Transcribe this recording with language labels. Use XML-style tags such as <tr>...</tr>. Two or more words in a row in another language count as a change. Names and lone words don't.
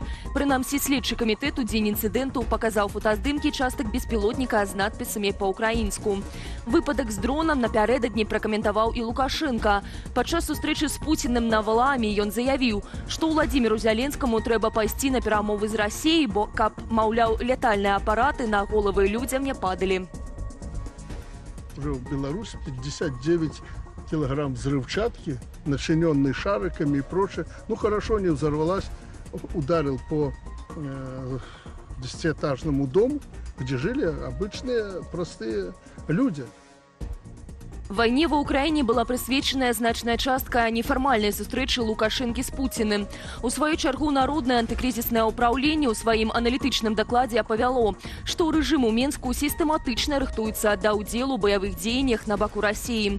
<be>Прынамсі, следчы камітэт у дзень інцыдэнту паказаў фотаздымкі частак беспілотніка з надпісамі па-ўкраінску. Выпадак з дронам напярэдадні пракаментаваў і Лукашенка. Падчас сустрэчы з Пуціным на Валааме ён заявіў, што Владзіміру Зяленскаму трэба пайсці на перамовы з Расіяй, бо каб, маўляў, лятальныя апараты на головы людзям не падалі.</be> <ru>Уже в Беларуси 59 килограмм взрывчатки, начиненной шариками и прочее. Ну, хорошо не взорвалась, ударил по 10-этажному дому, где жили обычные простые люди.</ru> <be>Вайне ва Ўкраіне была прысвечаная значная частка нефармальнай сустрэчы Лукашэнкі з Пуціным. У сваю чаргу Народнае антыкрызіснае ўпраўленне ў сваім аналітычным дакладзе апавяло, што рэжым у Менску сістэматычна рыхтуецца да ўдзелу ў баявых дзеяннях на баку Расіі.</be>